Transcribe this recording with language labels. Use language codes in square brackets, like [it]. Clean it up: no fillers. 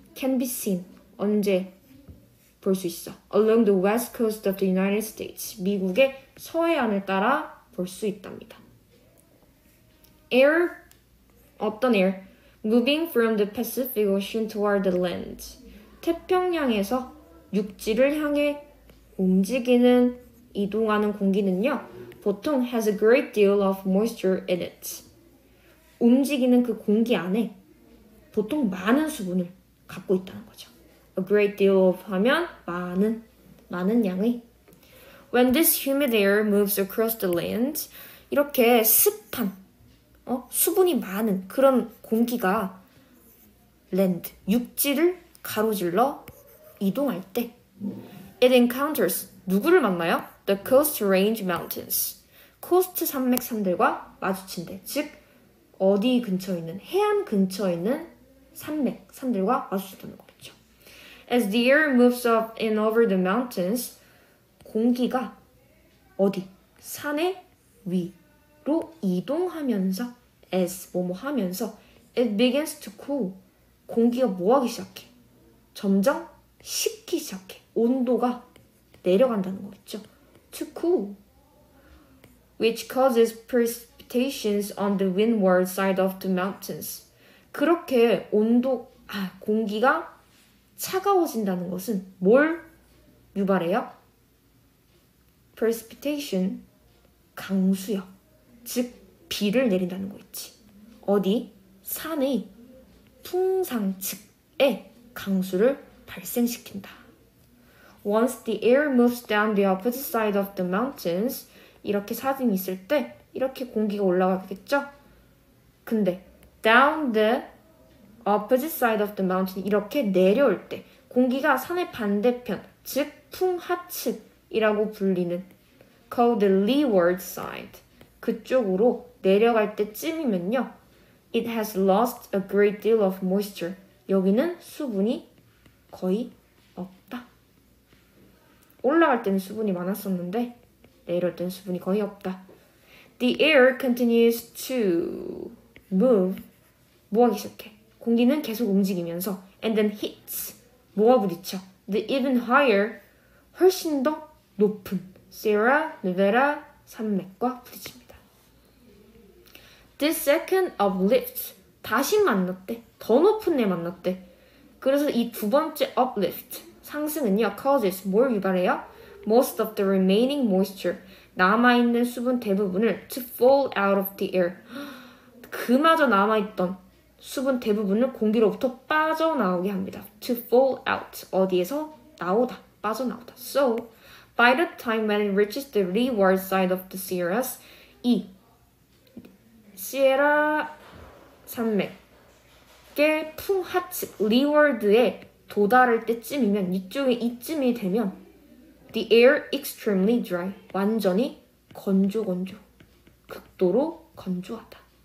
[en] Can be seen [ko] 언제 볼 수 있어. [en] Along the west coast of the United States [ko] 미국의 서해안을 따라 볼 수 있답니다. [en] Air 어떤 air? Moving from the Pacific Ocean toward the land [ko] 태평양에서 육지를 향해 움직이는 이동하는 공기는요. 보통 [en] has a great deal of moisture in it. [ko] 움직이는 그 공기 안에 보통 많은 수분을 갖고 있다는 거죠. [en] A great deal of [ko] 하면 많은 양의. [en] When this humid air moves across the land [ko] 이렇게 습한 수분이 많은 그런 공기가 land, 육지를 가로질러 이동할 때 [en] it encounters [ko] 누구를 만나요? [en] The coast range mountains. [ko] 코스트 산맥산들과 마주친대. 즉 어디 근처에 있는 해안 근처에 있는 산맥산들과 마주친다는 거겠죠. [en] As the air moves up and over the mountains [ko] 공기가 어디? 산의 위로 이동하면서 as 뭐뭐 하면서 [en] it begins to cool [ko] 공기가 뭐하기 시작해? 점점 식기 시작해. 온도가 내려간다는 거겠죠. [en] To cool which causes precipitations on the windward side of the mountains. [ko] 그렇게 공기가 차가워진다는 것은 뭘 유발해요? precipitation, 강수요. 즉 비를 내린다는 거 있지. 어디? 산의 풍상측에 강수를 발생시킨다. [en] Once the air moves down the opposite side of the mountains [ko] 이렇게 사진이 있을 때 이렇게 공기가 올라가겠죠? 근데 [en] down the opposite side of the mountain [ko] 이렇게 내려올 때 공기가 산의 반대편 즉 풍하측이라고 불리는 [en] called the leeward side [ko] 그쪽으로 내려갈 때쯤이면요 [en] it has lost a great deal of moisture [ko] 여기는 수분이 거의 없다. 올라갈 때는 수분이 많았었는데 내려올 때는 수분이 거의 없다. [en] The air continues to move [ko] 뭐하기 시작해? 공기는 계속 움직이면서 [en] and then hits [ko] 뭐가 부딪혀? [en] The even higher [ko] 훨씬 더 높은 Sierra Nevada 산맥과 부딪힙니다. [en] This second uplift [ko] 다시 만났대. 더 높은 애 만났대. 그래서 이 두 번째 uplift 상승은요 causes 뭘 유발해요? [en] Most of the remaining moisture [ko] 남아있는 수분 대부분을 [en] to fall out of the air [ko] 그마저 남아있던 수분 대부분을 공기로부터 빠져나오게 합니다. [en] To fall out [ko] 어디에서? 나오다, 빠져나오다. [en] So, by the time when it reaches the leeward side of the Sierras [ko] 이 시에라 산맥의 풍하측 leeward에 도달할 때쯤이면 이쯤이 되면 [en] the air extremely dry [ko] 완전히 건조 극도로 건조하다.